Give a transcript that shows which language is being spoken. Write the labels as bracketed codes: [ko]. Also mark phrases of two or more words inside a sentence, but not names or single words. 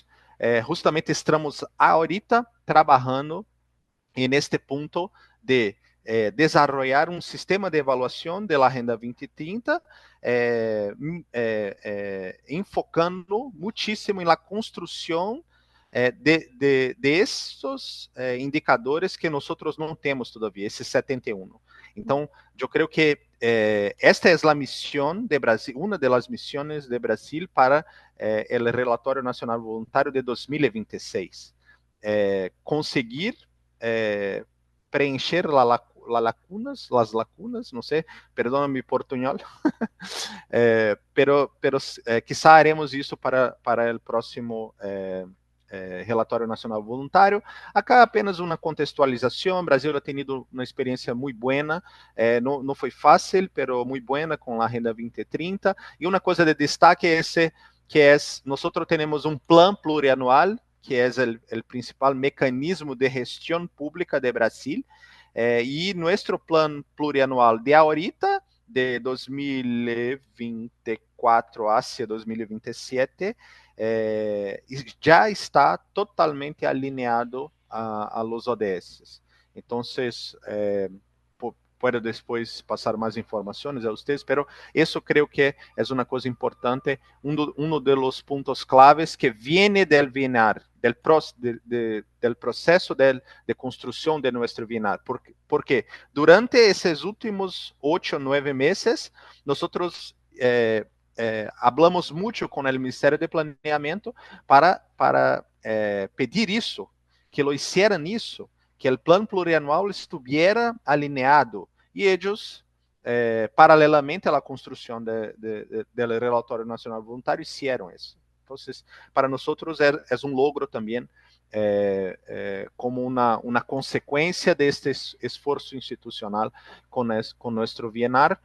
[es] Justamente estamos ahorita trabajando en este punto de desarrollar un sistema de evaluación de la Agenda 2030, enfocando muchísimo en la construcción de estos indicadores que nosotros no tenemos todavía, [pt] esse 71. Então, eu creio que esta é a missão de Brasil, uma das missões de Brasil para o Relatório Nacional Voluntário de 2026. Conseguir preencher las lacunas, [es] no sé, perdona mi portuñol, pero quizá haremos [pt] isso para o próximo Relatório Nacional Voluntário. Acá apenas uma contextualização. Brasil [es] ha tenido [pt] uma experiência muito boa, não foi fácil, pero muito boa com a Agenda 2030. E uma coisa de destaque é esse, que é, nós temos um plano plurianual, que é o principal mecanismo de gestão pública de Brasil, e nosso plano plurianual de ahorita, de 2024 hacia 2027, já está totalmente alinhado a los ODS. Então, puedo depois passar mais informações a vocês, pero isso creio que é uma coisa importante, dos pontos claves que [es] viene del [pt] VNAR, del processo de construção de nosso VNAR, porque durante esses últimos 8 ou 9 meses, nós hablamos muito com o Ministério de Planeamento para pedir isso, que [es] lo hicieran [pt] isso, que o plano plurianual estivesse alinhado, e eles, paralelamente à construção do Relatório Nacional Voluntário, fizeram isso. Então, para nós é um logro também, como uma consequência deste esforço institucional com nosso VNAR.